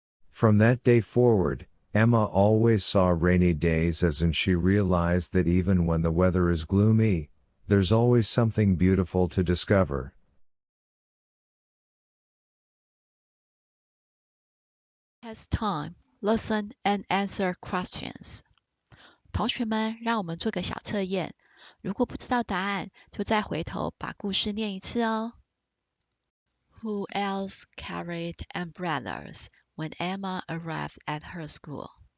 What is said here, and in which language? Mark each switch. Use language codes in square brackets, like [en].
[en] From that day forward, Emma always saw rainy days as and she realized that even when the weather is gloomy, there's always something beautiful to discover. Test time. Listen and answer questions. [zh] 同学们，让我们做个小测验。如果不知道答案，就再回头把故事念一次哦。 [en] Who else carried umbrellas when Emma arrived at her school?